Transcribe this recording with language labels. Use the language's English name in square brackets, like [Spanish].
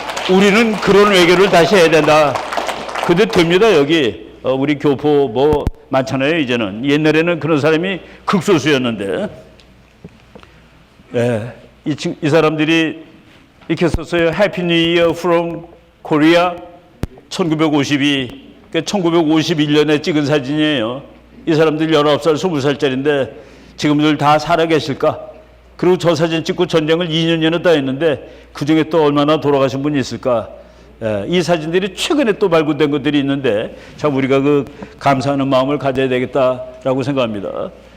[Korean] 우리는 그런 외교를 다시 해야 된다. 근데 됩니다. 여기 우리 교포 뭐 많잖아요. 이제는 옛날에는 그런 사람이 극소수였는데 이 사람들이 이렇게 썼어요. [English] Happy New Year from Korea 1952 [Korean] 1951년에 찍은 사진이에요. 이 사람들 19살 20살짜리인데 지금들 다 살아계실까? 그리고 저 사진 찍고 전쟁을 2년여나 다 했는데 그중에 또 얼마나 돌아가신 분이 있을까? 이 사진들이 최근에 또 발굴된 것들이 있는데 참 우리가 그 감사하는 마음을 가져야 되겠다라고 생각합니다.